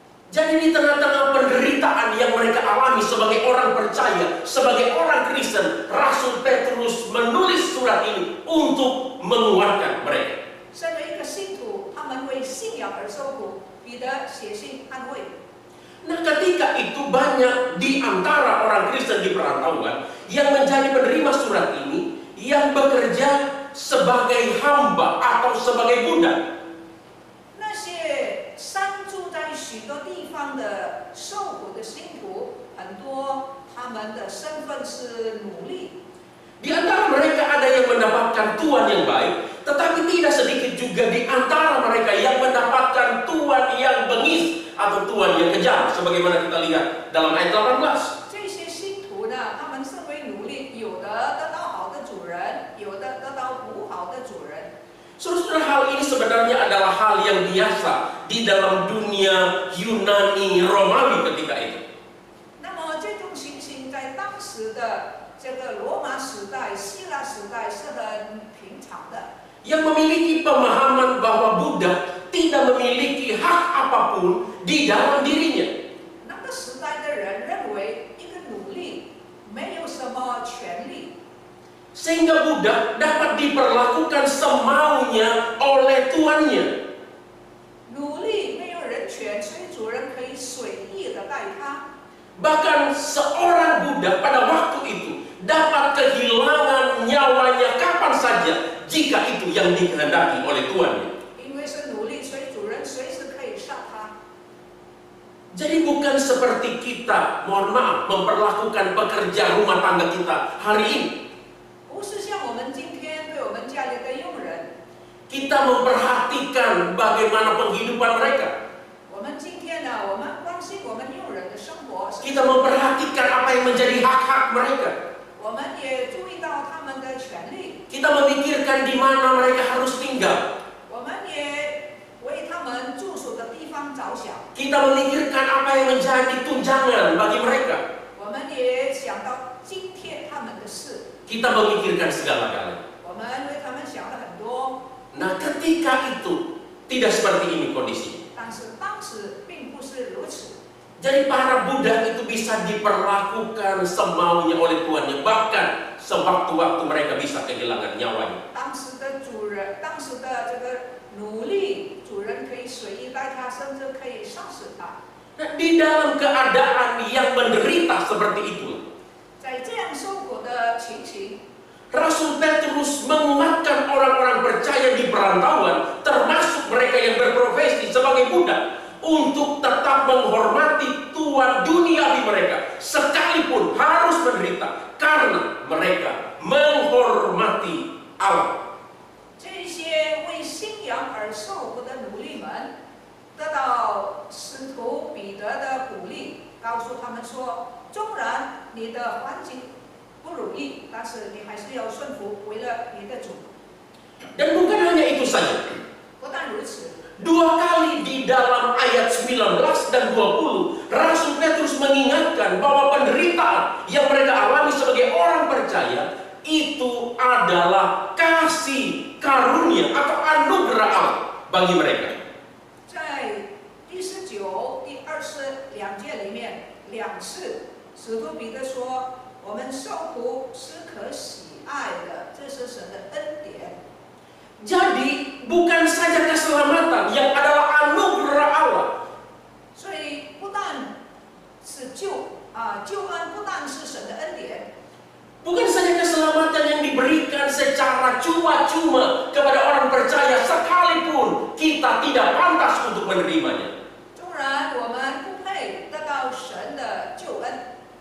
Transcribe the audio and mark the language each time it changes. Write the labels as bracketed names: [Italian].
[Indonesian] Jadi di tengah-tengah penderitaan yang mereka alami sebagai orang percaya, sebagai orang Kristen, Rasul Petrus menulis surat ini untuk menguatkan mereka. [Chinese] 身为一个信徒，他们为信仰而受苦，彼得写信安慰。 [Indonesian] Nah, ketika itu banyak di antara orang Kristen di perantauan yang menjadi penerima surat ini yang bekerja sebagai hamba atau sebagai budak. [Chinese] 那些散住在许多地方的受苦的信徒，很多他们的身份是奴隶。 [Indonesian] Di antara mereka ada yang mendapatkan tuan yang baik, tetapi tidak sedikit juga di antara mereka yang mendapatkan tuan yang bengis atau tuan yang kejam, sebagaimana kita lihat dalam ayat 18. [Chinese] 这些信徒呢，他们身为奴隶，有的得到好的主人，有的得到不好的主人。 [Indonesian] Saudara, hal ini sebenarnya adalah hal yang biasa di dalam dunia Yunani Romawi ketika itu. [Chinese] 那么这种情形在当时的这个罗马时代、希腊时代是很平常的。 [Indonesian] Yang memiliki pemahaman bahwa budak tidak memiliki hak apapun di dalam dirinya. [Chinese] 那个时代的人认为一个奴隶没有什么权利。 [Indonesian] Sehingga budak dapat diperlakukan semaunya oleh tuannya. [Chinese] 奴隶没有人权，所以主人可以随意的待他。 [Indonesian] Bahkan seorang budak pada waktu itu dapat kehilangan nyawanya kapan saja jika itu yang dikehendaki oleh tuannya. [Chinese] 因为是奴隶，所以主人随时可以杀他。 [Indonesian] Jadi bukan seperti kita, mohon maaf, memperlakukan pekerja rumah tangga kita hari ini. [Chinese] 不是像我们今天对我们家里的佣人， [Indonesian] Kita memperhatikan bagaimana penghidupan mereka. [Chinese] 我们今天呢，我们关心我们佣人的生活， [Indonesian] Kita memperhatikan apa yang menjadi hak-hak mereka. [Chinese] 我们也注意到他们的权利， [Indonesian] Kita memikirkan di mana mereka harus tinggal. [Chinese] 我们也为他们住宿的地方着想， [Indonesian] Kita memikirkan apa yang menjadi tunjangan bagi mereka. [Chinese] 我们也想到津贴他们的事， [Indonesian] Kita memikirkan segala-galanya. [Chinese] 我们为他们想了很多。 [Indonesian] Nah, ketika itu tidak seperti ini kondisinya. [Chinese] 但是当时并不是如此， [Indonesian] Jadi para budak itu bisa diperlakukan semaunya oleh tuannya, bahkan sewaktu-waktu mereka bisa kehilangan nyawanya. [Chinese] 当时的主人，当时的这个奴隶，主人可以随意待他，甚至可以杀死他。 [Indonesian] Nah, di dalam keadaan yang menderita seperti itu, [Chinese] 在这样受苦的情形， [Indonesian] Rasul Petrus menguatkan orang-orang percaya di perantauan, termasuk mereka yang berprofesi sebagai budak, untuk tetap menghormati tuan duniawi mereka, sekalipun harus menderita, karena mereka menghormati Allah. [Chinese] 这些为信仰而受苦的奴隶们，得到使徒彼得的鼓励，告诉他们说：纵然你的环境不如意，但是你还是要顺服，为了你的主。 [Indonesian] Dan bukan hanya itu saja. [Chinese] 不但如此， [Indonesian] Dua kali di dalam ayat 19 dan 20, Rasul Petrus mengingatkan bahwa penderitaan yang mereka alami sebagai orang percaya itu adalah kasih karunia atau anugerah Allah bagi mereka. [Chinese] 在第19、第22节里面2次，使徒彼得说：我们受苦是可喜爱的，这是神的恩典。 [Indonesian] Jadi bukan saja keselamatan yang adalah anugerah Allah. [Chinese] 所以不但是救恩，不但是神的恩典， [Indonesian] Bukan saja keselamatan yang diberikan secara cuma-cuma kepada orang percaya sekalipun kita tidak pantas untuk menerimanya. [Chinese] 纵然我们不配得到神的救恩，